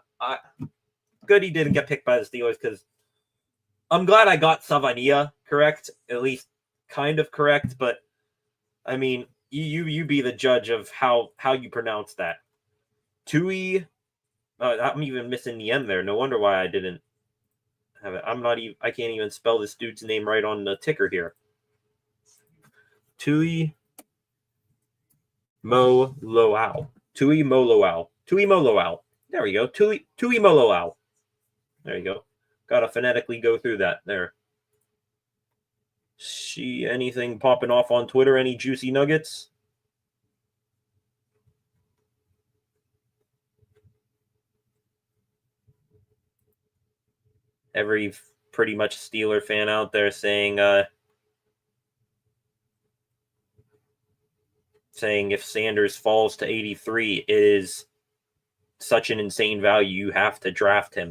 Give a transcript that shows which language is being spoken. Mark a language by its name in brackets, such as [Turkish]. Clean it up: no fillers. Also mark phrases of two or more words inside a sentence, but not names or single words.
[English] Good he didn't get picked by the Steelers, because I'm glad I got Savania correct, at least kind of correct, but I mean, you be the judge of how you pronounce that. Tui, I'm even missing the end there. No wonder why I didn't have it. I can't even spell this dude's name right on the ticker here. Tui Mo Loau. Tui Mo Loau. Tui Mo Loau. There we go. Tui Mo Loau. There you go. Gotta phonetically go through that there. See anything popping off on Twitter? Any juicy nuggets? Every pretty much Steeler fan out there saying if Sanders falls to 83, it is such an insane value, you have to draft him.